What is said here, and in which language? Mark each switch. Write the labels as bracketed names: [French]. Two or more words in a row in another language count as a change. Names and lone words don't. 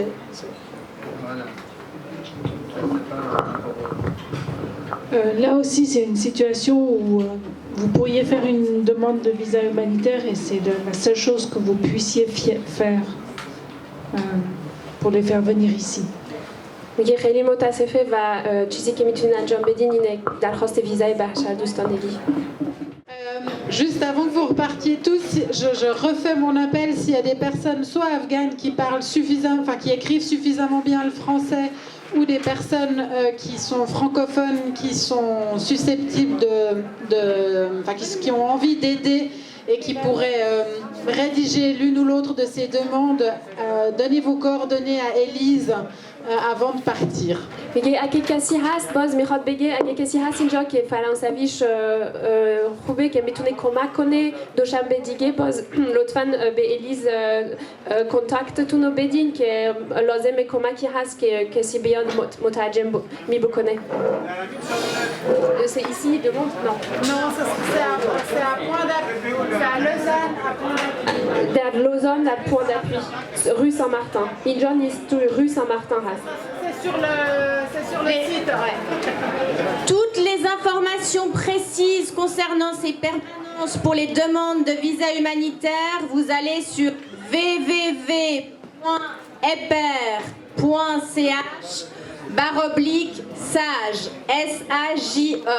[French] Voilà. Là aussi, c'est une situation où vous pourriez faire une demande de visa humanitaire et c'est la seule chose que vous puissiez faire pour les faire venir ici. [Persian] میگه خیلی متاسفه و چیزی که میتونین انجام بدین اینه درخواست ویزای بشر دوستانگی. [French] Juste avant que vous repartiez tous, je refais mon appel s'il y a des personnes soit afghanes qui parlent suffisamment, enfin qui écrivent suffisamment bien le français, ou des personnes qui sont francophones, qui sont susceptibles qui ont envie d'aider et qui pourraient rédiger l'une ou l'autre de ces demandes. Donnez vos coordonnées à Élise avant de partir. [Persian] میگه اگه کسی هست باز میخواد بگه اگه کسی هست اینجا که فرانسویش خوبه که میتونه کمک کنه دوشنبه دیگه باز لطفاً به الیز کنتاکتتون رو بدین که لازم کمکی هست که کسی بیاد مترجم بکنه. [French] C'est ici, il demande? Non. Non, c'est à point d'appui. C'est à Lausanne, à point d'appui. Der Lausanne, à point d'appui. Rue Saint-Martin. [Persian] اینجا نیست، rue Saint-Martin هست. [French] C'est sur le site. Ouais. Toutes les informations précises concernant ces permanences pour les demandes de visa humanitaire, vous allez sur www.epr.ch/sage, S-A-J-E.